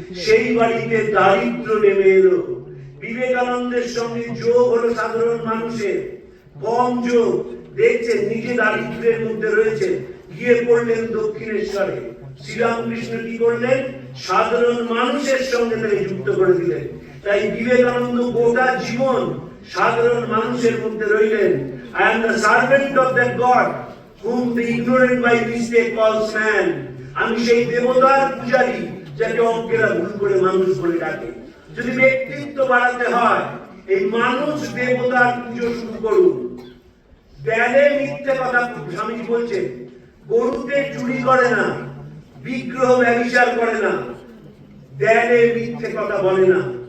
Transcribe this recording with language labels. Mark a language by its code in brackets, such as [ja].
[bn] সেই বাড়িতে দারিদ্র নেমে এলো। বিবেকানন্দের সঙ্গে যোগ হলো সাধারণ মানুষের, কম যোগ। দেখছেন নিজে দারিদ্রের মধ্যে রয়েছে, গিয়ে পড়লেন দক্ষিণেশ্বরে। শ্রীরামকৃষ্ণ কি করলেন? সাধারণ মানুষের সঙ্গে তাকে যুক্ত করে দিলেন। তাই বিবেকানন্দ গোটা জীবন সাধারণ মানুষের মধ্যে রইলেন। [en] I am the servant of that God whom the ignorant by mistake calls man. [bn] আমি সেই দেবতার পূজারী যাকে অজ্ঞেরা ভুল করে মানুষ বলে ডাকে। যদি ব্যক্তিত্ব বাড়াতে হয়, এই মানুষ দেবতার পুজো শুরু করুন। দেয়ালে মিথ্যে কথা, স্বামীজি বলছেন, গরুতে চুরি করে না, বিগ্রহ ব্যভিচার করে না, দেয়ালে মিথ্যে কথা বলে না।